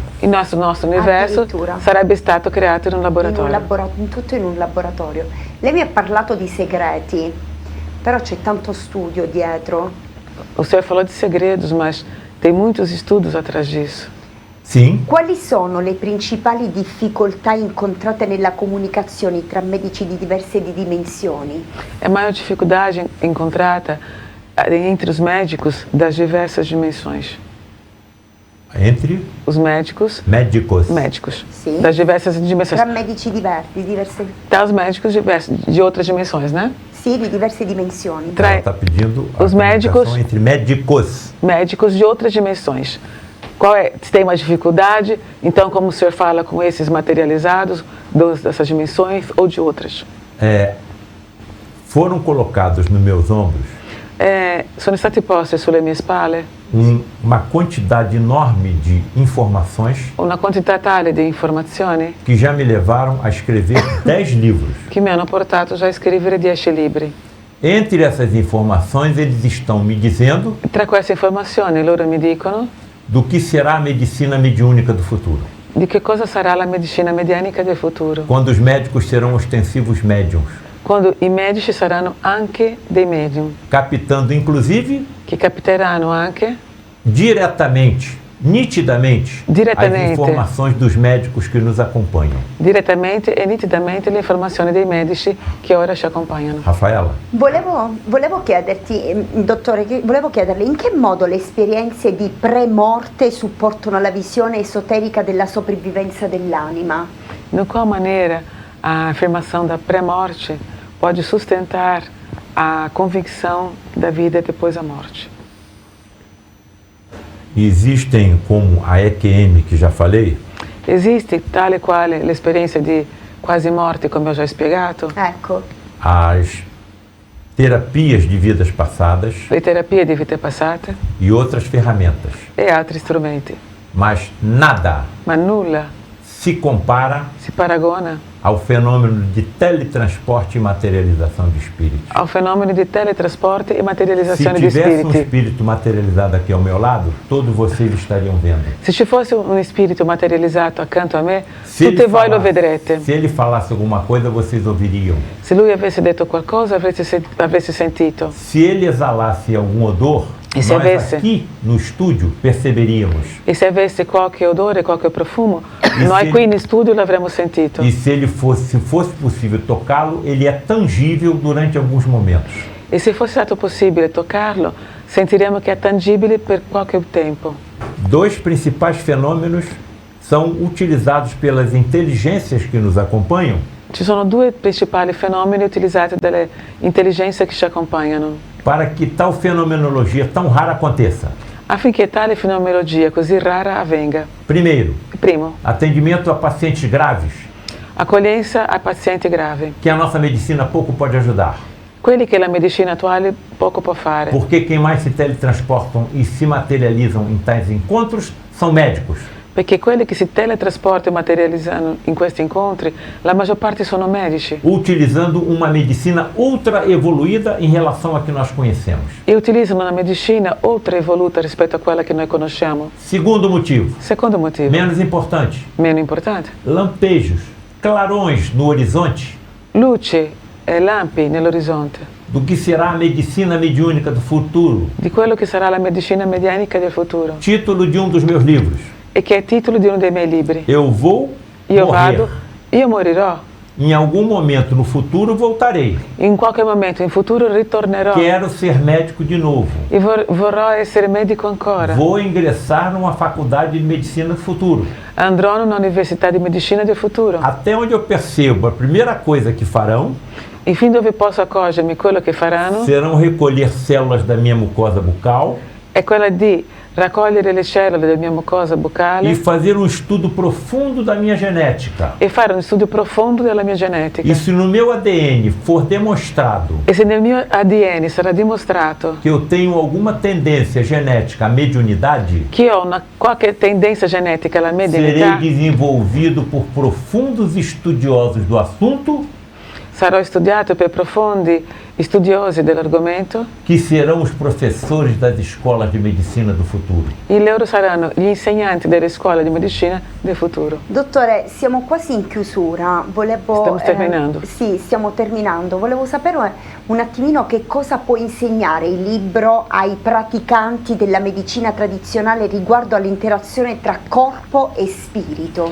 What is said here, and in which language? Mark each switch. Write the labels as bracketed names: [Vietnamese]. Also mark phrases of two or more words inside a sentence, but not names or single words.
[Italian] il nostro universo Addirittura. sarebbe stato creato in un laboratorio. Tutto in un laboratorio. Lei mi ha parlato di segreti, però c'è tanto studio dietro. [Portuguese] O senhor falou de segredos, mas tem muitos estudos atrás disso. Sim. [Italian] Quali sono le principali difficoltà incontrate nella comunicazione tra medici di diverse dimensioni? [Portuguese] A maior dificuldade encontrada entre os médicos das diversas dimensões. Entre Os médicos médicos. [Italian] Sì. [Portuguese] das diversas dimensões. [Italian] Tra medici di diverse, [Portuguese] Tá, os médicos de outras dimensões, né? [Italian] sì, di diverse dimensioni. Tra- [Portuguese] Ela está pedindo a Os médicos- comunicação entre médicos. Médicos de outras dimensões. Qual é? Se tem uma dificuldade, então como o senhor fala com esses materializados dessas dimensões ou de outras? Foram colocados nos meus ombros [Italian] Sono stati posti sulle mie spalle [Portuguese] uma quantidade enorme de informações [Italian] una quantità tale di informazioni [Portuguese] que já me levaram a escrever 10 livros. [Italian] che mi hanno portato già a scrivere 10 libri. [Portuguese] Entre essas informações, eles estão me dizendo [Italian] E tra queste informazioni loro mi dicono [Portuguese] do que será a medicina mediúnica do futuro, [Italian] di che cosa sarà la medicina medianica del futuro, [Portuguese] quando os médicos serão ostensivos médiums, [Italian] quando i medici saranno anche dei medium, [Portuguese] captando inclusive [Italian] che capiteranno anche [Portuguese] diretamente, nitidamente, Diretamente. as informações dos médicos que nos acompanham. [Italian] direttamente e nitidamente le informazioni dei medici che ora ci accompagnano. Rafaela, Volevo chiederti, dottore, volevo chiederle in che modo le esperienze di pre-morte supportano la visione esoterica della sopravvivenza dell'anima? [Portuguese] De qual maneira a afirmação da pré-morte pode sustentar a convicção da vida depois da morte? existem como a EQM que já falei, [Italian] Esiste tale e quale l'esperienza di quasi morte, come ho già spiegato, Ecco, [Portuguese] as terapias de vidas passadas [Italian] le terapie di vite passate [Portuguese] e outras ferramentas, [Italian] e altri strumenti, [Portuguese] mas nada [Italian] ma nulla [Portuguese] se compara [Italian] si paragona [Portuguese] ao fenômeno de teletransporte e materialização de espíritos. [Italian] ao fenomeno di teletrasporti e [Portuguese] Se [Italian] materializzazione di [Portuguese] tivesse um [Italian] spiriti. [Portuguese] espírito materializado aqui ao meu lado, todos vocês estariam vendo. [Italian] Se ci fosse un spirito materializzato accanto a me, Se tutti voi lo vedrete. [Portuguese] se ele falasse alguma coisa, vocês ouviriam. [Italian] Se lui avesse detto qualcosa, avreste sentito. [Portuguese] Se ele exalasse algum odor, [Italian] E se [Portuguese] nós [Italian] avesse? [Portuguese] aqui no estúdio perceberíamos. [Italian] E se avesse qualche odore, qualche profumo, E noi se- qui in studio l'avremmo sentito. [Portuguese] E se fosse possível tocá-lo, ele é tangível durante alguns momentos. [Italian] E se fosse stato possibile toccarlo, sentiremo che è tangibile per qualche tempo. [Portuguese] Dois principais fenômenos são utilizados pelas inteligências que nos acompanham [Italian] Ci sono due principali fenomeni utilizzati dalle intelligenze che ci accompagnano [Portuguese] para que tal fenomenologia tão rara aconteça. [Italian] affinché tale fenomenologia così rara avvenga. [Portuguese] Primeiro, [Italian] Primo, [Portuguese] atendimento a pacientes graves, [Italian] accoglienza a pazienti gravi, [Portuguese] que a nossa medicina pouco pode ajudar. [Italian] quelli che la medicina attuale poco può fare, [Portuguese] Porque quem mais se teletransportam e se materializam em tais encontros são médicos. [Italian] perché quelli che si teletrasportano e materializzano in questi incontri, la maggior parte sono medici [Portuguese] Utilizando uma medicina ultra evoluída em relação a que nós conhecemos. [Italian] e utilizzano una medicina oltre evoluta rispetto a quella che noi conosciamo. [Portuguese] Segundo motivo, [Italian] Secondo motivo, [Portuguese] menos importante, [Italian] meno importante, [Portuguese] lampejos, clarões no horizonte [Italian] luci e lampi nell'orizzonte [Portuguese] do que será a medicina mediúnica do futuro. [Italian] di quello che sarà la medicina medianica del futuro [Portuguese] Título de um dos meus livros. [Italian] e che è il titolo di uno dei miei libri. [Portuguese] Eu vou [Italian] Io [Portuguese] morrer. [Italian] vado, io morirò, [Portuguese] Em algum momento no futuro voltarei. [Italian] in qualche momento in futuro ritornerò [Portuguese] Quero ser médico de novo. [Italian] e vorrò essere medico ancora. [Portuguese] Vou ingressar numa faculdade de medicina do futuro. [Italian] Andrò in un'università di medicina del futuro. [Portuguese] Até onde eu percebo, a primeira coisa que farão [Italian] E fin dove posso accorgermi quello che faranno [Portuguese] serão recolher células da minha mucosa bucal [Italian] è quella di raccogliere le cellule della mia mucosa [Portuguese] e [Italian] buccale [Portuguese] fazer um estudo profundo da minha genética. [Italian] e fare un studio profondo della mia genetica. [Portuguese] E se no meu ADN for demonstrado [Italian] E se nel mio ADN sarà dimostrato [Portuguese] que eu tenho alguma tendência genética à mediunidade, [Italian] che io ho qualche tendenza genetica alla [Portuguese] serei [Italian] medianità, [Portuguese] desenvolvido por profundos estudiosos do assunto [Italian] Sarò studiato per profondi studiosi dell'argomento [Portuguese] que serão os professores das escolas de medicina do futuro. [Italian] e loro saranno gli insegnanti delle scuole di medicina del futuro. Dottore, siamo quasi in chiusura. Stiamo terminando. Sì, stiamo terminando. Volevo sapere un attimino che cosa può insegnare il libro ai praticanti della medicina tradizionale riguardo all'interazione tra corpo e spirito.